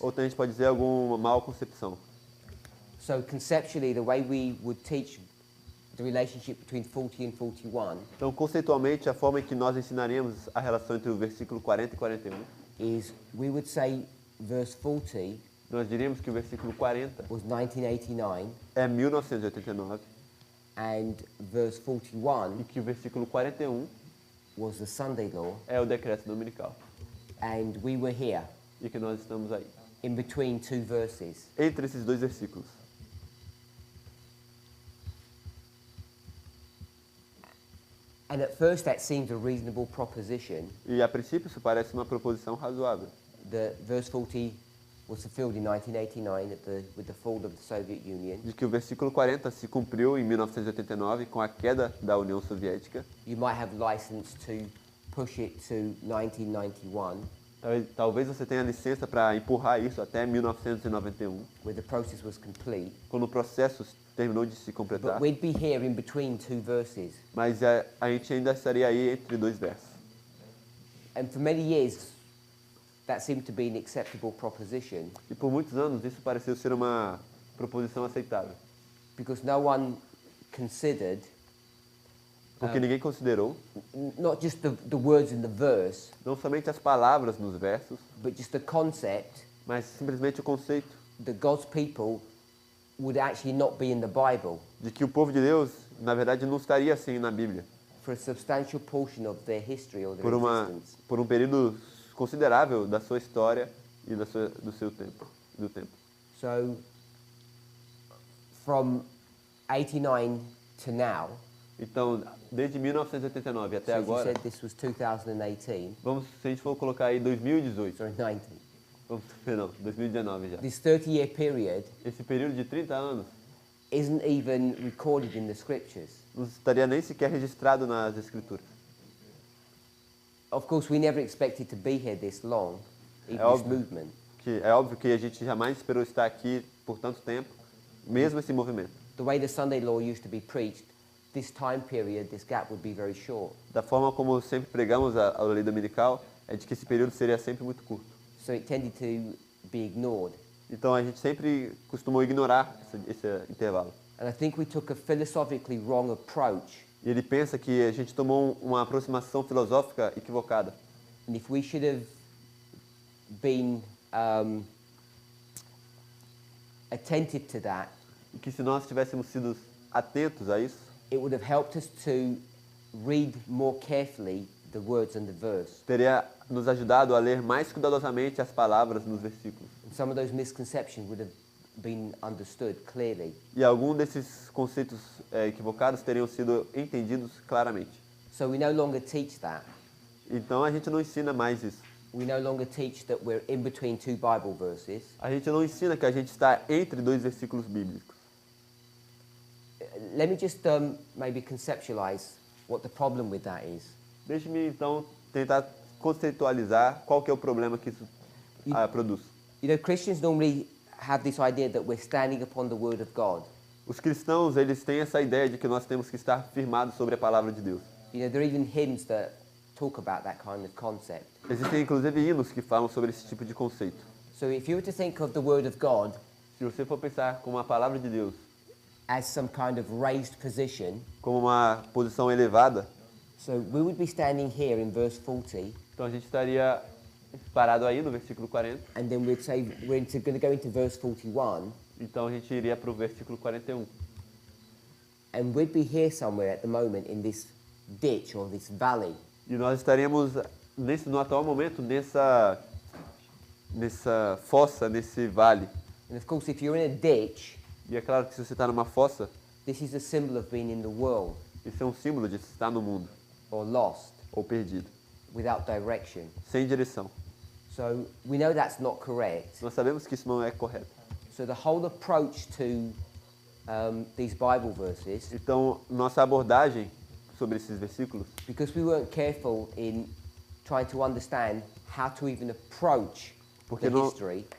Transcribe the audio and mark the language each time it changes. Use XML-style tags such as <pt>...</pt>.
<pt>Ou então a gente pode dizer alguma mal concepção.</pt> <en>So conceptually, the way we would teach the relationship between 40 and 41</en> <pt>Então, conceitualmente, a forma em que nós ensinaríamos a relação entre o versículo 40 e 41,</pt> <en>is we would say verse 40</en> <pt>nós diríamos que o versículo 40</pt> <en>was 1989</en> <pt>é 1989</pt> <en>and verse 41</en> <pt>e que o versículo 41</pt> <en>was the Sunday law,</en> <pt>é o decreto dominical.</pt> <en>and we were here</en> <pt>E que nós estamos aí,</pt> <en>in between two verses.</en> <pt>entre esses dois versículos.</pt> <en>And at first that seems a reasonable proposition,</en> <pt>E a princípio isso parece uma proposição razoável.</pt> <en>that verse 40 was fulfilled in 1989 with the fall of the Soviet Union.</en> <pt>De que o versículo 40 se cumpriu em 1989 com a queda da União Soviética.</pt> <en>You might have license to push it to 1991,</en> <pt>Talvez você tenha licença para empurrar isso até 1991,</pt> <en>where the process was complete.</en> <pt>quando o processo terminou de se completar.</pt> <en>But we'd be here in between two verses.</en> <pt>Mas a gente ainda estaria aí entre dois versos.</pt> <en>And for many years, that seemed to be an acceptable proposition.</en> <pt>E por muitos anos isso pareceu ser uma proposição aceitável.</pt> <en>Because no one considered</en> <pt>Porque ninguém considerou</pt> <en>not just the words in the verse,</en> <pt>não somente as palavras nos versos,</pt> <en>but just the concept</en> <pt>mas simplesmente o conceito</pt> <en>that God's people would actually not be in the Bible</en> <pt>de que o povo de Deus, na verdade, não estaria assim na Bíblia</pt> <en>for a substantial portion of their history or their</en> <pt>por</pt> <en>existence.</en> <pt>um período considerável da sua história e do seu tempo, do tempo.</pt> <en>So, from 89 to now,</en> <pt>Então, desde 1989 até</pt> <en>so as you</en> <pt>agora,</pt> <en>said this was 2018,</en> <pt>vamos, se a gente for colocar aí 2018,</pt> <en>sorry, 19.</en> <pt>vamos, perdão, 2019 já.</pt> <en>This 30-year period</en> <pt>Esse período de 30 anos</pt> <en>isn't even recorded in the scriptures.</en> <pt>não estaria nem sequer registrado nas escrituras.</pt> <en>Of course, we never expected to be here this long, even this</en> <pt>óbvio.</pt> <en>movement.</en> <pt>É óbvio que a gente jamais esperou estar aqui por tanto tempo, mesmo esse movimento.</pt> <en>The way the Sunday law used to be preached, this time period, this gap would be very short.</en> <pt>Da forma como sempre pregamos a lei dominical, é de que esse período seria sempre muito curto.</pt> <en>So it tended to be ignored.</en> <pt>Então a gente sempre costumou ignorar esse intervalo.</pt> <en>And I think we took a philosophically wrong approach.</en> <pt>E ele pensa que a gente tomou uma aproximação filosófica equivocada.</pt> <en>And if we should have been attentive to that,</en> <pt>E que se nós tivéssemos sido atentos a isso,</pt> <en>it would have helped us to read more carefully the words and the verse.</en> <pt>teria nos ajudado a ler mais cuidadosamente as palavras nos versículos.</pt> <en>And some of those misconceptions would have been understood clearly.</en> <pt>E algum desses conceitos equivocados teriam sido entendidos claramente.</pt> <en>So we no longer teach that.</en> <pt>Então a gente não ensina mais isso.</pt> <en>We no longer teach that we're in between two Bible verses.</en> <pt>A gente não ensina que a gente está entre dois versículos bíblicos.</pt> <en>Let me just maybe conceptualize what the problem with that is.</en> <pt>Deixe-me então tentar conceitualizar qual que é o problema que isso produz.</pt> <en>You know, Christians normally have this idea that we're standing upon the Word of God.</en> <pt>Os cristãos, eles têm essa ideia de que nós temos que estar firmados sobre a palavra de Deus.</pt> <en>You know, there are even hymns that talk about that kind of concept.</en> <pt>Existem inclusive hinos que falam sobre esse tipo de conceito.</pt> <en>So if you were to think of the Word of God</en> <pt>Se você for pensar como a palavra de Deus,</pt> <en>as some kind of raised position,</en> <pt>como uma posição elevada,</pt> <en>so we would be standing here in verse 40,</en> <pt>então a gente estaria parado aí no versículo 40,</pt> <en>and then we'd say we're going to go into verse 41,</en> <pt>então a gente iria para o versículo 41.</pt> <en>and we'd be here somewhere at the moment in this ditch or this valley.</en> <pt>E nós estaríamos, no atual momento, nessa fossa, nesse vale.</pt> <en>And of course, if you're in a ditch,</en> <pt>E é claro que se você está numa fossa,</pt> <en>this is a symbol of being in the world</en> <pt>isso é um símbolo de estar no mundo,</pt> <en>or lost,</en> <pt>ou perdido,</pt> <en>without direction.</en> <pt>sem direção.</pt> <en>So we know that's not correct.</en> <pt>Nós sabemos que isso não é correto.</pt> <en>So the whole approach to these Bible verses,</en> <pt>Então, nossa abordagem sobre esses versículos,</pt> <en>because we weren't careful in trying to understand how to even approach the history,</en>